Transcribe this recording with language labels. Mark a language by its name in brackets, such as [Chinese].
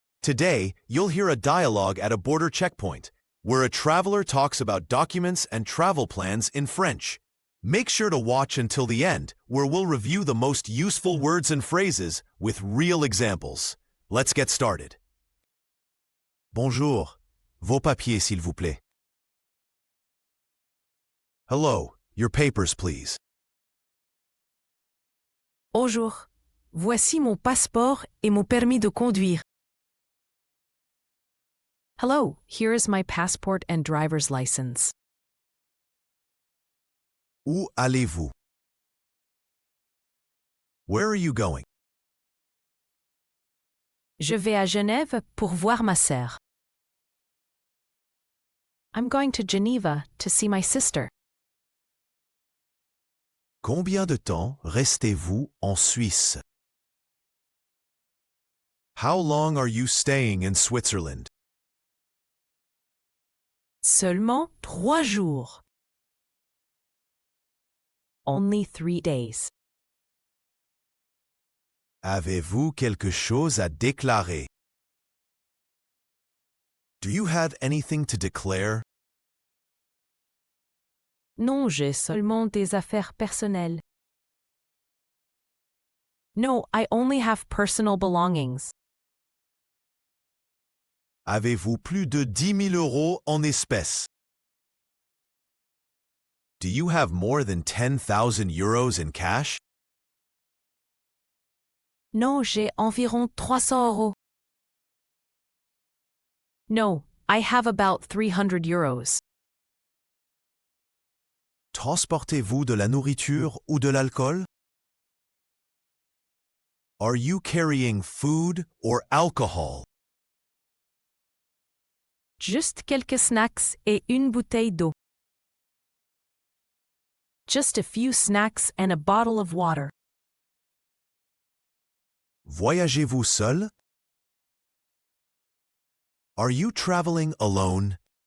[English] Today, you'll hear a dialogue at a border checkpoint, where a traveler talks about documents and travel plans in French. Make sure to watch until the end, where we'll review the most useful words and phrases with real examples. Let's get started. [French] Bonjour. Vos papiers, s'il vous plaît. [English] Hello. Your papers, please. [French] Bonjour. Voici mon passeport et mon permis de conduire. [English] Hello, here is my passport and driver's license. [French] Où allez-vous? [English] Where are you going? [French] Je vais à Genève pour voir ma sœur. [English] I'm going to Geneva to see my sister. [French] Combien de temps restez-vous en Suisse? [English] How long are you staying in Switzerland? [French] Seulement 3 jours. [English] Only 3 days. [French] Avez-vous quelque chose à déclarer? [English] Do you have anything to declare? [French] Non, j'ai seulement des affaires personnelles. [English] No, I only have personal belongings. [French] Avez-vous plus de 10 000 euros en espèces? [English] Do you have more than 10,000 euros in cash? [French] Non, j'ai environ 300 euros. [English] No, I have about 300 euros. [French] Transportez-vous de la nourriture ou de l'alcool? [English] Are you carrying food or alcohol? [French] Juste quelques snacks et une bouteille d'eau. [English] Just a few snacks and a bottle of water. [French] Voyagez-vous seul? [English] Are you traveling alone?